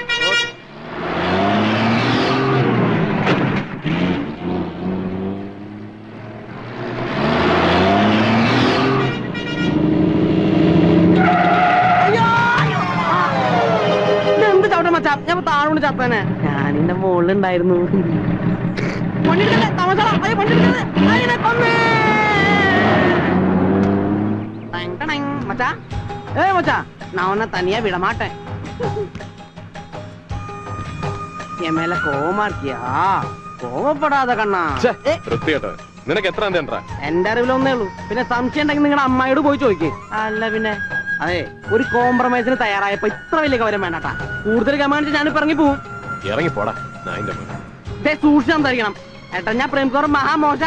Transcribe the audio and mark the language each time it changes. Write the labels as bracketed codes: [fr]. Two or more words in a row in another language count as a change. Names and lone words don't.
[ml] എന്ത് ചവിട്ട മച്ചാ, ഞാൻ താഴോണ്ട് ചത്തനെ. ഞാനിന്റെ മുകളിലുണ്ടായിരുന്നു. [ta] மச்சா ஏய் மச்சா நான் உன்னை தனியா விட மாட்டேன். என் மேல கோவமா இருக்கியா? [ml] കോവപ്പെടാത കണ്ണാ. നിനക്ക് എത്ര എന്റെ അറിവിലൊന്നേ ഉള്ളൂ. പിന്നെ സംശയം ഉണ്ടെങ്കിൽ നിങ്ങളുടെ അമ്മായിയോട് പോയി ചോദിക്കേ. അല്ല പിന്നെ അതെ, ഒരു കോംപ്രമൈസിന് തയ്യാറായപ്പോ ഇത്ര വലിയ കവരം വേണ്ടാ. കൂടുതൽ കമാൻഡ് ഞാനിപ്പോ ഇറങ്ങി പോവും. ഇറങ്ങിപ്പോടാ. സൂക്ഷിച്ച് സംസാരിക്കണം ഏട്ടാ. ഞാൻ പ്രേംകുമാർ മഹാമോശ.